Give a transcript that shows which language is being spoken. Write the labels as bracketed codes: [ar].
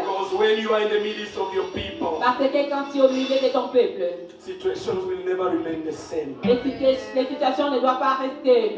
[en] Because when you are in the midst of your people, [fr] Parce que quand tu es au milieu de ton peuple, [en] situations will never remain the same. [fr] les situations ne doivent pas rester.